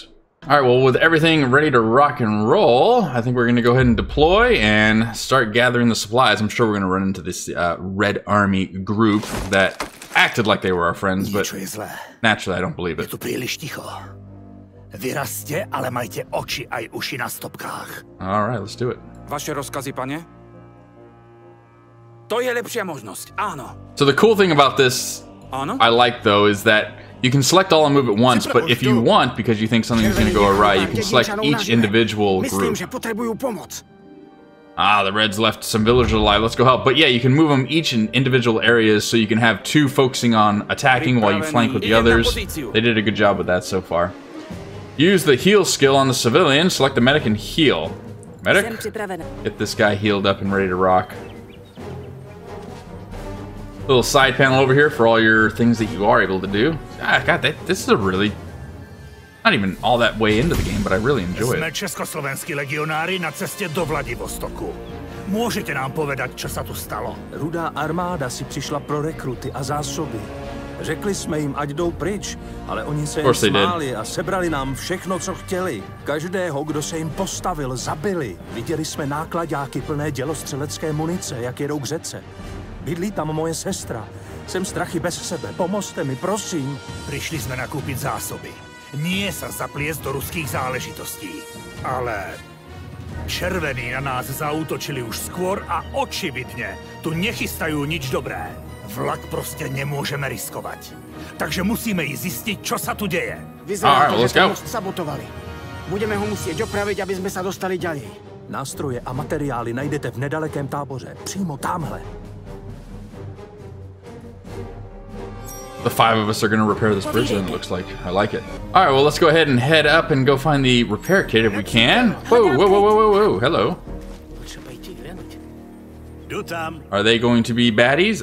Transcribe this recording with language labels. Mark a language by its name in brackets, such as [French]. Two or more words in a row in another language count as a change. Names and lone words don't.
[English] All right, well, with everything ready to rock and roll, I think we're going to go ahead and deploy and start gathering the supplies. I'm sure we're going to run into this Red Army group that acted like they were our friends, but naturally, I don't believe it. All right, let's do it. [Slovak] Vaše rozkazy, panie? To je lepšia možnosť, áno. [English] So the cool thing about this, I like, though, is that you can select all and move at once, but if you want, because you think something's going to go awry, you can select each individual group. Ah, the Reds left some villagers alive. Let's go help. But yeah, you can move them each in individual areas, so you can have 2 focusing on attacking while you flank with the others. They did a good job with that so far. Use the heal skill on the civilian. Select the medic and heal. Medic, get this guy healed up and ready to rock. Little side panel over here for all your things that you are able to do. Ah, God, this is a really... Not even all that way into the game, but I really enjoy it. [Czech] Jsme československí legionáři na cestě do Vladivostoku. [Slovak] Můžete nám povedať, čo sa tu stalo? [Czech] Rudá armáda si přišla pro rekruty a zásoby. Řekli jsme jim, ať jdou pryč, ale oni se jen smáli a sebrali nám všechno, co chtěli. Každého, kdo se jim postavil, zabili. Viděli jsme nákladáky plné dělostřelecké munice, jak jedou k řece. Bydlí tam moje sestra. Jsem strachy bez sebe. Pomozte mi, prosím. [Slovak] Prišli sme nakúpiť zásoby. Nie sa zapliesť do ruských záležitostí. Ale červení na nás zaútočili už skôr a očividne tu nechystajú nič dobré. Vlak proste nemôžeme riskovať. Takže musíme ísť zistiť, čo sa tu deje. Vyzerá to, že ten most sabotovali. Budeme ho musieť opraviť, aby sme sa dostali ďalej. [Czech] Nástroje a materiály najdete v nedalekém táboře. Přímo tamhle. [English] The 5 of us are going to repair this bridge, then it looks like. I like it. All right, well, let's go ahead and head up and go find the repair kit if we can. Whoa, whoa, whoa, whoa, whoa, whoa. Hello. Are they going to be baddies?